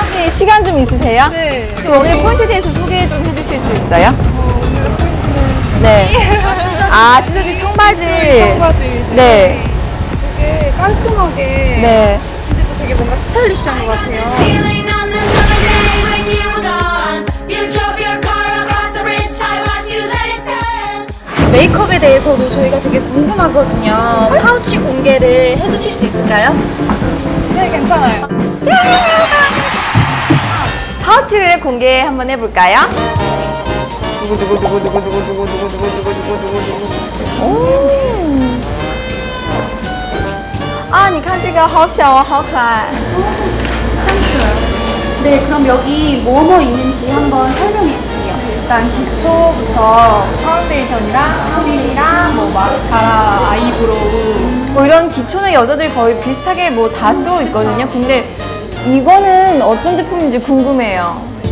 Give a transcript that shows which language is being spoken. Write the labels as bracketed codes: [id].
[ko] 시간 좀 있으세요? 네. 지금 오늘 포인트에 대해서 소개 좀 해주실 수 있어요? 오늘 포인트는 네. 찢어진 청바지. 청바지. 네. 되게 깔끔하게. 네. 근데 또 되게 뭔가 스타일리시한 것 같아요. [en] Feeling on the summer day when you were gone. You drove your car across the bridge. I watched you let it turn. [ko] 메이크업에 대해서도 저희가 되게 궁금하거든요. 파우치 공개를 해주실 수 있을까요? 네, 괜찮아요. 파우치를 공개 한번 해볼까요? [zh] 아, 你看这个好小哦，好可爱。 [ko] 네, 그럼 여기 뭐뭐 있는지 한번 설명해 주세요. 일단 기초부터 파운데이션이랑 크림이랑 뭐 마스카라, 아이브로우 뭐 이런 기초는 여자들이 거의 비슷하게 뭐 다 쓰고 있거든요. 근데 이거는 어떤 제품인지 궁금해요.